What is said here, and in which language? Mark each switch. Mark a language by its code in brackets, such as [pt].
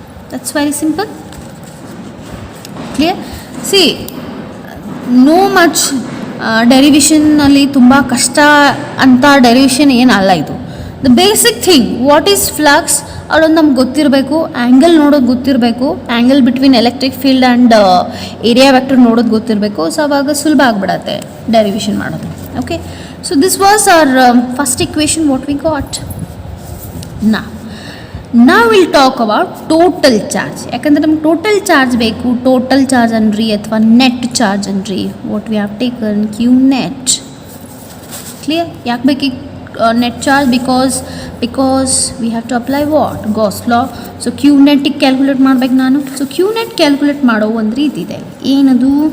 [en] That's very simple. Clear? See, no much [kn] ಡೆರಿವೇಷನ್ನಲ್ಲಿ ತುಂಬ ಕಷ್ಟ ಅಂತ ಡೆರಿವೇಷನ್ ಏನಲ್ಲ ಇದು. [en] the basic thing what is flux [kn] ಅದೊಂದು ನಮ್ಗೆ ಗೊತ್ತಿರಬೇಕು, [en] angle [kn] ನೋಡೋದು ಗೊತ್ತಿರಬೇಕು, [en] Angle between electric field and area vector ನೋಡೋದು ಗೊತ್ತಿರಬೇಕು. So [kn] ಅವಾಗ ಸುಲಭ ಆಗಿಬಿಡತ್ತೆ [en] derivation [kn] ಮಾಡೋದು. [en] Okay, so this was our first equation what we got. Now we'll talk about total charge. [kn] ಯಾಕಂದರೆ ನಮ್ಗೆ ಟೋಟಲ್ ಚಾರ್ಜ್ ಬೇಕು. ಟೋಟಲ್ ಚಾರ್ಜ್ ಅನ್ರಿ ಅಥವಾ ನೆಟ್ ಚಾರ್ಜ್ ಅನ್ರಿ. [en] What we have taken Q net. Clear? [kn] ಯಾಕೆ ಬೇಕು [en] Net charge? Because we have to apply what Gauss law. [kn] So Q ನೆಟ್ಟಿಗೆ calculate ಮಾಡ್ಬೇಕು ನಾನು. ಸೊ ಕ್ಯೂ ನೆಟ್ ಕ್ಯಾಲ್ಕುಲೇಟ್ ಮಾಡೋ ಒಂದು ರೀತಿ ಇದೆ. ಏನದು?